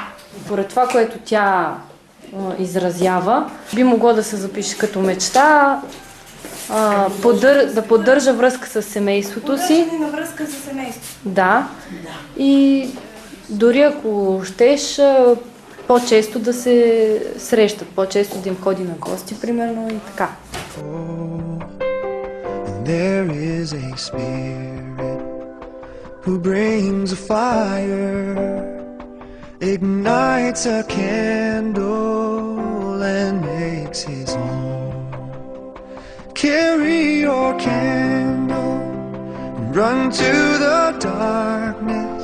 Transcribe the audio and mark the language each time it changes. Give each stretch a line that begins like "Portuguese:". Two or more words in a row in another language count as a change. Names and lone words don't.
Bulgarian: Поред това, което тя изразява, би могло да се запише като мечта, да поддържа връзка с семейството си. Поддържане на връзка с семейството. Да. И дори ако щеш, по-често да се срещат, по-често да им ходи на гости, примерно, и така.
English: There is a spirit who brings a fire, ignites a candle and makes his home. Carry your candle and run to the darkness.